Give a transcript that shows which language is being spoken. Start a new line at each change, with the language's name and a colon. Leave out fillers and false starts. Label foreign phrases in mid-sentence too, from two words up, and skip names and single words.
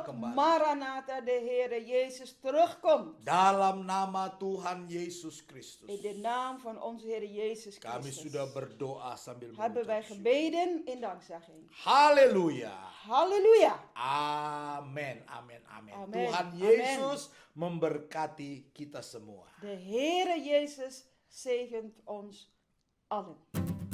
Dutch: Tot
Indonesian: kembali.
Dutch: Maranatha de Heer Jezus terugkomt.
Indonesian: Dalam nama Tuhan Yesus Kristus.
Dutch: In de naam van onze Heer Jezus
Indonesian: Kami
Dutch: Christus.
Indonesian: sudah berdoa sambil
Dutch: Hebben wij
Indonesian: mengucap syukur.
Dutch: gebeden in dankzegging.
Indonesian: Haleluya.
Dutch: Halleluja.
Indonesian: Amin, amin, amin.
Dutch: Amen,
Indonesian: Tuhan
Dutch: amen.
Indonesian: Yesus memberkati kita semua.
Dutch: De Heere Jezus zegent ons allen.